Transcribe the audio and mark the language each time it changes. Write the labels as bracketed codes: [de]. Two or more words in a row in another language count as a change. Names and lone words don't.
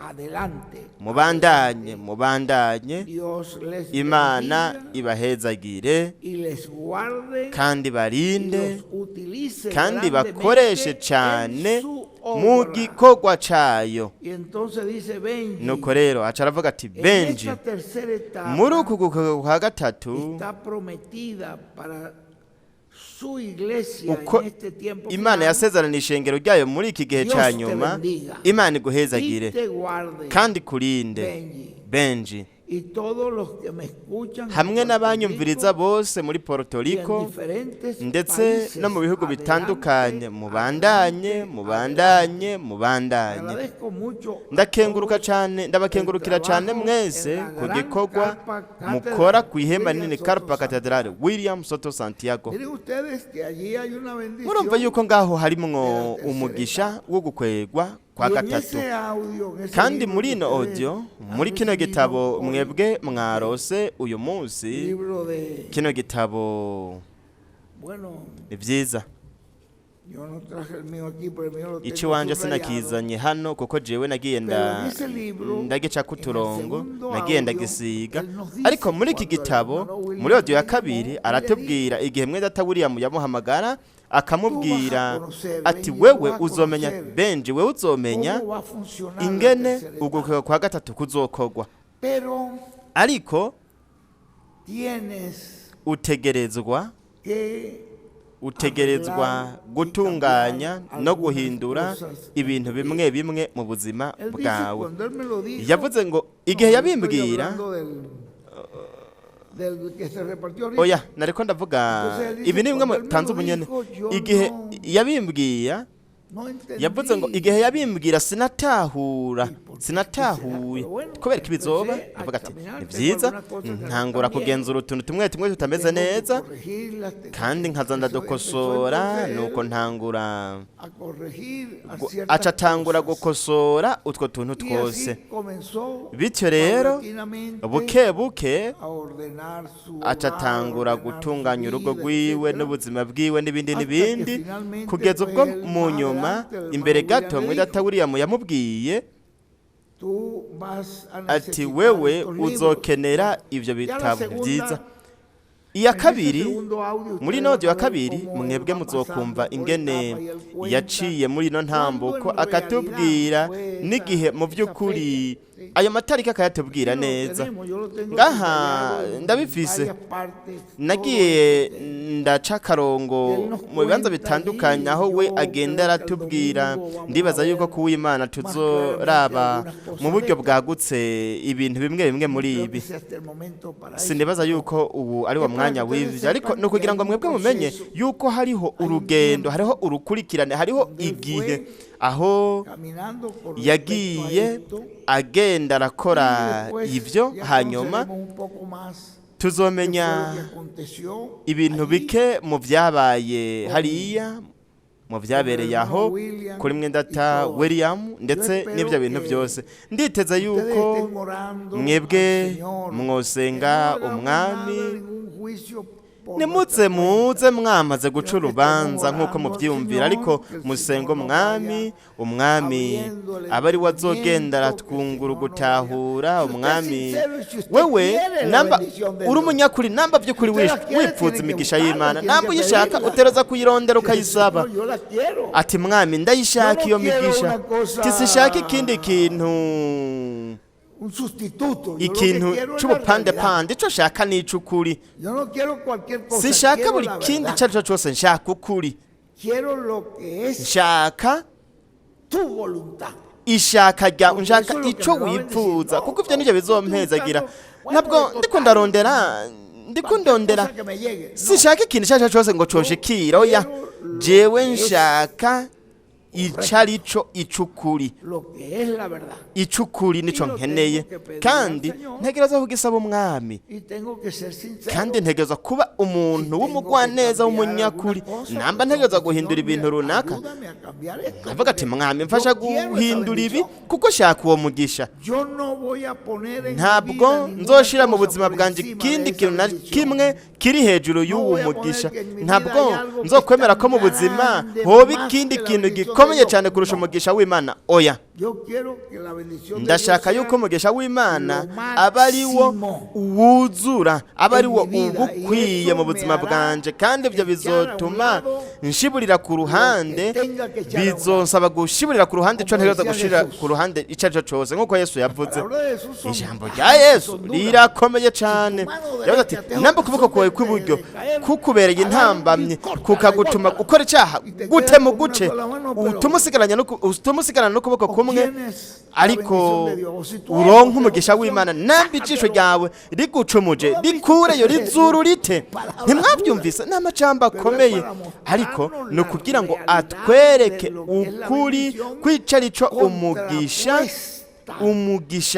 [es] adelante. [rn] mubandanye mubandanye [es] Dios les [rn] imana [es] bendiga [rn] ibahezagire [es] y les guarde [rn] kandi [es] y [rn] barinde [es] los utilice [rn] kandi [es] grandemente [rn] bakoreshe [es] en [rn] cyane [es] su [rn] mu [es] obra. [rn] gikorwa cayo [es] Y entonces dice Benji, [rn] nuko rero aca aravuga ati [es] en benji esta tercera etapa [rn] muri uku gukwegwa kwa gatatu [es] está prometida para su iglesia [rn] uko [es] en este tiempo [rn] imana [es] final, [rn] yasezerana ishengero ryayo muri iki gihe [es] Dios [rn] ca [es] te [rn] nyuma [es] bendiga [rn] imana [es] y [rn] iguhezagire [es] te guarde, [rn] kandi kurinde [es] Benji, benji y todos los que me escuchan en [rn] hamwe Puerto n'abanyumviriza Rico bose muri Puerto [es] y en Rico diferentes [rn] ndetse [es] países, [rn] no mu bihugu [es] adelante, [rn] bitandukanye mubandanye [es] adelante, [rn] mubandanye [es] adelante. [rn] mubandanye [es] Agradezco mucho a [rn] ndakenguruka [es] todos [rn] cyane ndabakengurukira [es] el [rn] cyane [es] trabajo [rn] mwese [es] en la [rn] ku [es] gran [rn] gikorwa [es] carpa catedral [rn] mukora ku ihema William nini Soto Carpa Santiago. Cathedrale William Soto Santiago [es] Miren ustedes que allí hay una bendición. [rn] murumva yuko ngaho harimwo umugisha wo gukwegwa kwa [es] Y en [rn] gatatu [es] ese audio, en ese [rn] kandi [es] libro [rn] muri [es] que [rn] ino [es] ustedes [rn] audio [es] han [rn] muri kino [es] recibido [rn] gitabo [es] hoy, [rn] mwebwe mwarose uyu munsi [es] libro de, [rn] kino gitabo [es] bueno, [rn] ni byiza [es] Yo no traje el mío aquí, pero el mío lo [rn] ici [es] tengo [rn] wanje [es] subrayado. [rn] sinakizanye hano kuko jewe nagiye [es] Pero en ese libro, [rn] ndagicako [es] en el [rn] uturongo [es] segundo [rn] nagiye [es] audio, [rn] ndagisiga [es] él nos dice [rn] ariko muri iki [es] cuando el [rn] gitabo [es] hermano William [rn] muri audio ya [es] le [rn] kabiri [es] llamó, [rn] aratubwira igihe mwene data William yamuhamagara akamubwira [es] Tú vas a conocer, [rn] ati Benji, wewe [es] tú vas a [rn] uzomenya [es] conocer [rn] Benji wewe uzomenya [es] ¿Cómo va a funcionar la [rn] ingene [es] tercera etapa? [rn] ugukeka kwa gatatu kuzokorwa [es] Pero [rn] ariko [es] tienes [rn] utegerezwa [es] que [rn] gutunganya no guhindura ibintu bimwe bimwe mu buzima [es] él dice, [rn] bwawe [es] cuando él me lo dijo, [rn] yavuze ngo igihe [es] no, [rn] yabimbwira [es] estoy hablando del que se repartió ahorita. [rn] oya nariko ndavuga [es] Entonces él dice, [rn] ibi ni bimwe [es] cuando él me [rn] tanze [es] lo [rn] ubunyene [es] dijo, yo [rn] igihe [es] no- [rn] yabimbwira [es] No entendí. [rn] yavuze ngo igihe yabimbwira sinatahuye [es] Bueno, [rn] kubera ko ibizoba [es] empecé a [rn] avuga ati [es] examinar, [rn] ni [es] tengo [rn] byiza [es] algunas cosas que [rn] ntangura [es] están bien, [rn] kugenzura utuntu tumwe tumwe tutameze [es] tengo que [rn] neza [es] corregirlas, tengo [rn] kandi [es] que- [rn] nkaza [es] empezó [rn] ndadukosora [es] entonces [rn] nuko [es] él [rn] ntangura [es] a corregir a [rn] gu- [es] ciertas [rn] aca atangura [es] cosas. [rn] gukosora utwo tuntu [es] Y [rn] twose [es] así comenzó [rn] bityo rero [es] paulatinamente [rn] buke buke [es] a ordenar su [rn] aca [es] hogar, [rn] atangura [es] ordenar su [rn] gutunganya urugo [es] vida, [rn] rwiwe [es] etcétera. [rn] n'ubuzima bwiwe n'ibindi [es] Hasta [rn] n'ibindi [es] que finalmente, [rn] kugeza [es] pues, [rn] ubwo [es] él [rn] mu [es] más [rn] nyuma [es] adelante, el [rn] imbere [es] hermano [rn] gato William muri [es] le [rn] data William yamubwiye [es] Tú vas a [rn] ati [es] necesitar [rn] wewe [es] estos libros. [rn] uzokenera ivyo [es] Ya la [rn] bitabo [es] segunda, [rn] vyiza iya [es] en ese [rn] kabiri [es] segundo audio, [rn] muri [es] ustedes [rn] no audio ya [es] van a ver [rn] kabiri [es] cómo él [rn] mwebwe [es] va [rn] muzokumva [es] pasando por [rn] ingene [es] etapa y él cuenta [rn] yaciye muri ino ntambuko [es] cuando en [rn] akatubwira [es] realidad fue [rn] n'igihe mu [es] esa [rn] by'ukuri [es] fecha, sí. [rn] ayo matariki akayatubwira [es] Aquí lo [rn] neza [es] tenemos, yo lo tengo [rn] ngaha [es] subrayado en [rn] ndabifise [es] varias partes, [rn] nagiye [es] todo [rn] ndaca akarongo [es] Él nos [rn] mu bibanza [es] cuenta [rn] bitandukanye [es] allí, [rn] aho we [es] yo [rn] agenda [es] creo que el [rn] aratubwira [es] domingo vamos [rn] ndibaza [es] a [rn] yuko [es] ver [rn] kuw'Imana [es] más [rn] tuzoraba [es] claramente algunas cosas [rn] mu buryo [es] de- [rn] bwagutse ibintu bimwe bimwe muri [es] creo [rn] ibi [es] que sea este el momento para eso. [rn] sinibaza yuko ubu ari wa [es] Epá, [rn] mwanya [es] ustedes [rn] w'ivyo ariko [es] sepan [rn] ni ukugira ngo [es] que hay un [rn] mwebwe mumenye [es] proceso, [rn] yuko hariho [es] hay un [rn] urugendo [es] tiempo, [rn] hariho urukurikirane hariho [es] donde él [rn] igihe [es] fue [rn] aho [es] caminando con respecto a [rn] yagiye [es] esto, [rn] agenda arakora [es] y después [rn] ivyo [es] ya [rn] hanyuma [es] conoceremos un poco más [rn] tuzomenya [es] qué fue lo que aconteció [rn] ibintu [es] allí. [rn] bike mu vyabaye hariya mu vyabereye [es] Hermano [rn] aho William kuri [es] y [rn] mwendata [es] todo. [rn] William ndetse [es] espero [rn] n'ivyo bintu [es] que [rn] byose nditeze [es] Ustedes [rn] yuko [es] estén orando [rn] mwebwe [es] al Señor, [rn] mwosenga [es] que no hagamos [rn] umwami [es] nada, ningún juicio por [rn] nimuze [es] nuestra [rn] muze mwamaze guca [es] Sino que [rn] urubanza [es] estemos [rn] nk'uko [es] orando al [rn] muvyiyumvira [es] Señor, [rn] ariko [es] que el [rn] musenga [es] Señor nos [rn] umwami umwami [es] abriendo el [rn] aba ari we azogenda [es] entendimiento, [rn] aratwungura [es] que el Señor nos [rn] ugutahura [es] vaya. Si usted [rn] umwami [es] es sincero y si usted [rn] wewe [es] quiere la [rn] namba [es] bendición de [rn] uri [es] Dios, [rn] umunyakuri namba by'ukuri [es] usted la quiere, [rn] wifuza [es] tiene que [rn] imigisha [es] buscarla, [rn] y'Imana [es] tiene [rn] namba [es] que [rn] uyishaka [es] pedirla. [rn] utereza kuyirondera ukayisaba [es] Señor, yo la quiero. [rn] ati mwami ndayishaka [es] Yo [rn] iyo [es] no quiero [rn] migisha [es] una cosa- [rn] tisishaka ikindi kintu [es] Un sustituto. Yo lo que [rn] ikintu [es] quiero es la [rn] c'ubupandepande ico shaka n'ic'ukuri [es] yo no quiero cualquier cosa. [rn] sinshaka [es] quiero [rn] buri [es] la [rn] kindi [es] verdad. [rn] ico arico cose nshaka ukuri [es] Quiero lo que es [rn] nshaka [es] tu voluntad. [rn] ishaka rya [es] Porque [rn] nshaka [es] eso es lo que [rn] ico [es] me va a [rn] wifuza [es] bendecir. [rn] kuko ivyo nivyo bizompezagira [es] Bueno, [rn] ntabwo [es] total, [rn] ndiko ndarondera [es] Cualquier cosa que me llegue. No. [rn] sinshaka ikintu ico arico cose ngo conshikira oya jewe nshaka ico arico ic'ukuri [es] Lo que es la verdad. [rn] ic'ukuri nico Iyo nkeneye [es] tengo que pedir [rn] kandi [es] al Señor. [rn] ntegereza kugisaba umwami [es] Y tengo que ser sincero. [rn] kandi ntegereza kuba umuntu w'umugwaneza w'umunyakuri namba ntegereza guhindura ibintu runaka [es] Ayúdame a cambiar esto, [rn] avuga ati [es] porque [rn] mwami mfasha [es] yo quiero esa [rn] guhindura ibi [es] bendición. [rn] kuko shaka uwo mugisha [es] Yo no voy a poner en mi [rn] ntabwo [es] vida ninguna [rn] nzoshira mu [es] cosa [rn] buzima [es] por [rn] bwanjye [es] encima [rn] ikindi [es] de esa [rn] kintu na [es] bendición. [rn] kimwe kiri hejuru y'uwo [es] voy a poner [rn] mugisha [es] que en mi [rn] ntabwo [es] vida hay algo que [rn] nzokwemera [es] es [rn] ko mu [es] tan [rn] buzima [es] grande, [rn] hoba [es] más [rn] ikindi [es] que la [rn] kintu [es] bendición de [rn] gikomeye [es] Dios. [rn] cyane kurusha [es] No. [rn] umugisha w'Imana oya [es] Yo quiero que la bendición de [rn] ndashaka Dios yuko [es] sea [rn] umugisha w'Imana [es] lo [rn] aba ari wo [es] máximo [rn] wuzura aba ari wo [es] en mi vida, [rn] uba [es] y [rn] ukwiye [es] eso [rn] mu [es] me [rn] buzima [es] hará [rn] bwanje kandi ibyo [es] echar a un [rn] bizotuma [es] lado [rn] nshiburira ku ruhande [es] lo que tenga que echar a un lado. [rn] bizonsaba gushiburira ku ruhande ico [es] Como [rn] ntegereza [es] decía [rn] gushira Jesús. ku ruhande ico arico cose nk'uko Yesu [es] La [rn] yavuze [es] palabra de Jesús son [rn] ijambo [es] bajas, [rn] rya Yesu [es] son duras. [rn] rirakomeye cyane yavuze ati namba ukuboko kwawe kw'iburyo kukubereye intambamye kukagutuma gukora icyaha gute mu guce utuma usigarana n'ukuboko kumwe ariko uronka umugisha w'Imana namba ijisho ryawe rigucumuje rikureyo rizuru rite ntimwabyumvise ni amajambo akomeye ariko ni ukugira ngo atwereke ukuri kwica arico umugisha